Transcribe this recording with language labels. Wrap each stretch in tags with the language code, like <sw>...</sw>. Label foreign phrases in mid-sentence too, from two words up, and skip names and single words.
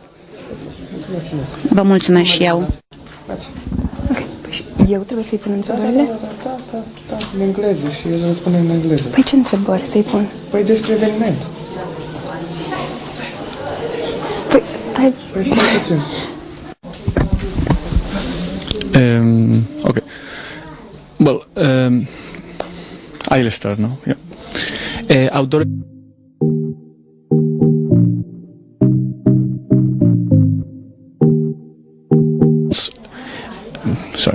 <ro>Vă mulțumesc și eu. Ok, păi și eu trebuie să-i pun întrebările? Da, în engleză și eu răspund în engleză. Păi ce întrebări să-i pun? Păi despre eveniment. Păi stai... Păi stai puțin.</ro> <en>Okay. Well, I'll start now. Yeah. Outdoor. Sorry.</en>